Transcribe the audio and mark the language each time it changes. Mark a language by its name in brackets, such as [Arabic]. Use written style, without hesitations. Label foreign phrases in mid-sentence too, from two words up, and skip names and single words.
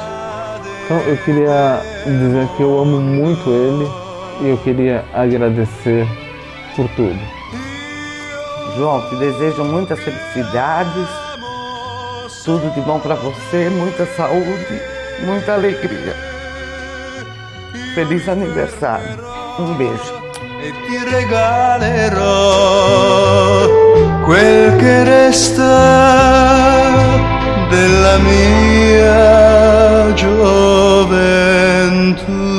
[Portuguese] Então eu queria dizer que eu amo muito ele e eu queria agradecer por tudo. João, te desejo muitas felicidades, tudo de bom para você, muita saúde, muita alegria. Feliz aniversário. Um beijo. [Italian] E ti regalerò quel che resta della mia gioventù.